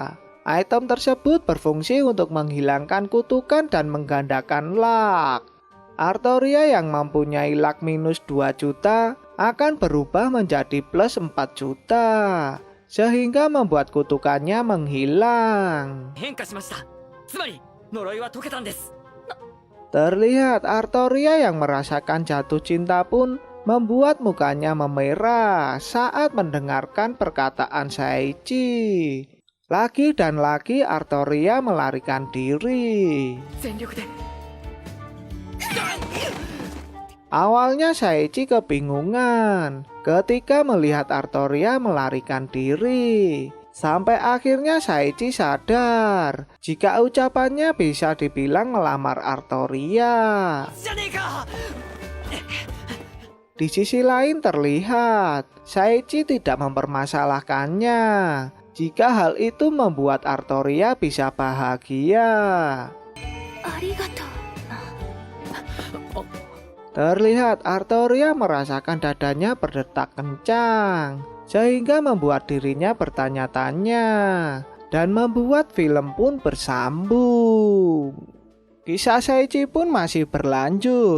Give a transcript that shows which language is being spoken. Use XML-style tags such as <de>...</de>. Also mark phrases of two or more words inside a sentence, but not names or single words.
<id>Item tersebut berfungsi untuk menghilangkan kutukan dan menggandakan luck. Artoria yang mempunyai luck minus 2 juta akan berubah menjadi plus 4 juta. Sehingga membuat kutukannya menghilang.</id> <ja>変化しました。つまり呪いは解けたんです。</ja> <id>Terlihat Artoria yang merasakan jatuh cinta pun membuat mukanya memerah saat mendengarkan perkataan Shaichi. Lagi dan lagi Artoria melarikan diri.</id> <ja>全力で。</ja> <id>Awalnya Shaichi kebingungan ketika melihat Artoria melarikan diri. Sampai akhirnya Shaichi sadar jika ucapannya bisa dibilang melamar Artoria.</id> <ja>じゃねえか。</ja> <id>Di sisi lain terlihat Shaichi tidak mempermasalahkannya jika hal itu membuat Artoria bisa bahagia.</id> <ja>ありがとう。</ja> <id>Terlihat Artoria merasakan dadanya berdetak kencang sehingga membuat dirinya bertanya-tanya dan membuat film pun bersambung. Kisah Shaichi pun masih berlanjut.</id>